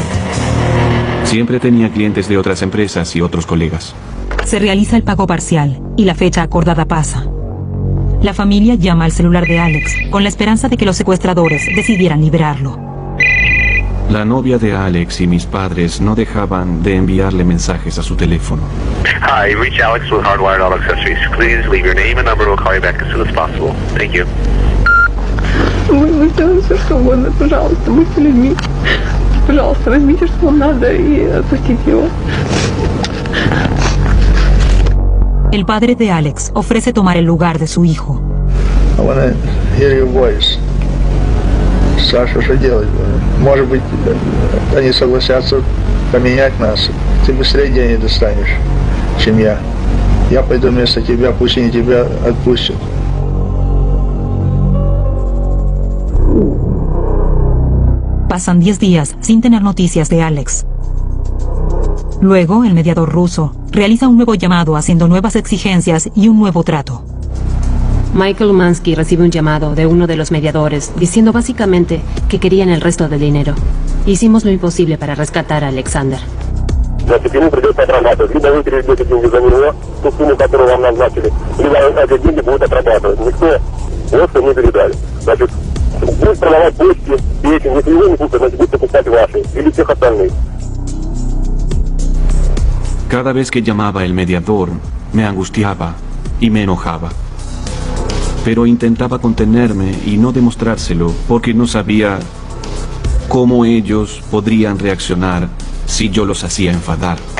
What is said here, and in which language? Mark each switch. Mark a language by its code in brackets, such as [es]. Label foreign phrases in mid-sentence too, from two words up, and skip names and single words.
[es] Siempre tenía clientes de otras empresas y otros colegas. Se realiza el pago parcial y la fecha acordada pasa. La familia llama al celular de Alex con la esperanza de que los secuestradores decidieran liberarlo. La novia de Alex y mis padres no dejaban de enviarle mensajes a su teléfono. [en] Hi, reach Alex with Hardwired Auto Accessories. Please leave your name and number. We'll call you back as soon as possible. Thank you. [ru] Вы сделали все, что угодно, пожалуйста, будьте людьми. Пожалуйста, возьмите, что вам надо, и отпустите его. [es] El padre de Alex ofrece tomar el lugar de su hijo. [en] I wanna hear your voice. [ru] Саша, что делать? Может быть, они согласятся поменять нас. Ты быстрее денег достанешь, чем я. Я пойду вместо тебя, пусть они тебя отпустят. [es] Pasan 10 días sin tener noticias de Alex. Luego, el mediador ruso realiza un nuevo llamado haciendo nuevas exigencias y un nuevo trato. Michael Umansky recibe un llamado de uno de los mediadores diciendo básicamente que querían el resto del dinero. Hicimos lo imposible para rescatar a Alexander. [ru] Значит, ему придется отрабатывать. Либо вы переведете деньги за него, ту сумму, которую вам назначили, либо эти деньги будут отрабатывать. Никто просто не передали. Значит, будет продавать почки, печень. Если его не купят, значит, будет покупать ваши или всех остальных. [es] Cada vez que llamaba el mediador, me angustiaba y me enojaba. Pero intentaba contenerme y no demostrárselo porque no sabía cómo ellos podrían reaccionar si yo los hacía enfadar.